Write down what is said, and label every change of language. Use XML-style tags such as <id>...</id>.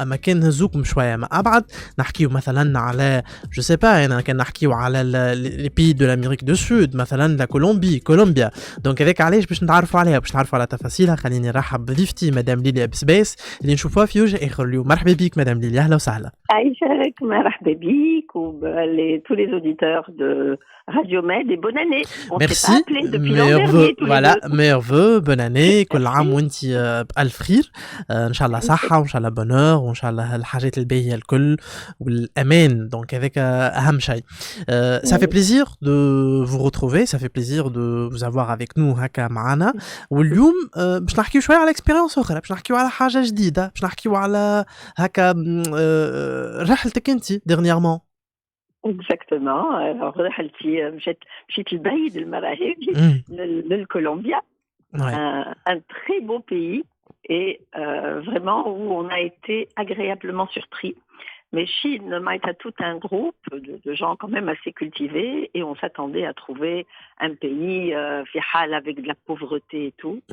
<ar>اما كان نهزوكم شويه ما ابعد نحكيو مثلا على جو سي با، انا كان نحكيو على لي بي دو لامريك دو سود، مثلا لا كولومبيا. دونك هذاك علاش باش نتعرفوا عليها، باش نتعرفوا على تفاصيلها. خليني نرحب بضيفتي مدام ليليا بسباس اللي نشوفوها في وجه اخر اليوم. مرحبا بك مدام ليليا، اهلا وسهلا.</ar> <fr>Aïcha,</fr> <ar>مرحبا بيك</ar> <fr>tous les auditeurs de Radio Med et bonne année. On s'est pas appelé depuis l'an dernier tous les deux. meilleurs vœux, bonne année.</fr> <ar>كل عام وانتي بألف خير، ان شاء الله صحة وان شاء الله بونور وان شاء الله الحاجات الباهية الكل والامان. دونك هذاك اهم شيء.</ar> <fr>Ça fait plaisir de vous retrouver, ça fait plaisir de vous avoir avec nous</fr> <ar>هكا معنا. واليوم باش نحكيو شوية على اكسبيرينس اخرى، باش نحكيو على حاجة جديدة، باش نحكيو على هكا رحلتك انت dernièrement.</ar> <fr>Exactement.</fr> <ar>Alors رحلتي مشيت لبعيد المراحل للكولومبيا.</ar> <fr>Un très beau pays et vraiment où on a été agréablement surpris. Mais Chine a tout un groupe de gens quand même assez cultivés et on s'attendait à trouver un pays fial avec de la pauvreté et tout.</fr>